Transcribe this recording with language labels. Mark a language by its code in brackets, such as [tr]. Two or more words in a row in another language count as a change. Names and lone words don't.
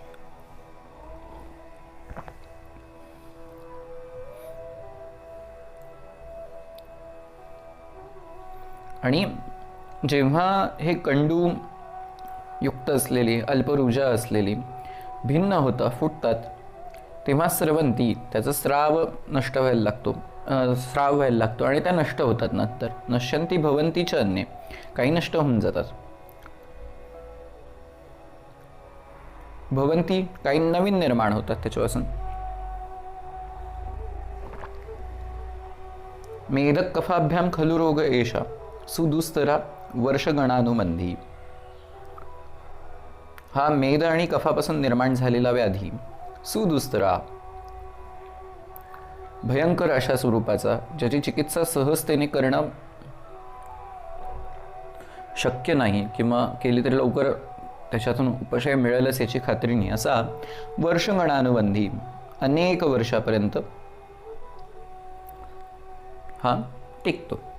[mr] आणि जेव्हा हे कंडू युक्त असलेली अल्परुजा असलेली भिन्न होतं, फुटतात, तेव्हा स्रवंती, त्याचा स्राव नष्ट व्हायला लागतो, स्राव व्हायला लागतो आणि त्या नष्ट होतात. नंतर नश्यंती भवंतीच्या अन्ये, काही नष्ट होऊन जातात. भवंती, काही नवीन निर्माण होतात त्याच्यापासून. [sa] मेदक कफाभ्याम खलु रोग एषा सुदुस्तरा वर्षगणानुबंधी. [mr] हा मेद आणि कफापासून निर्माण झालेला व्याधी सुदुस्तरा, भयंकर अशा स्वरूपाचा, ज्याची चिकित्सा सहजतेने करणं शक्य नाही किंवा केली तरी लवकर त्याच्यातून उपशय मिळेलच याची खात्री नाही, असा वर्षगणानुबंधी, अनेक वर्षापर्यंत हा टिकतो.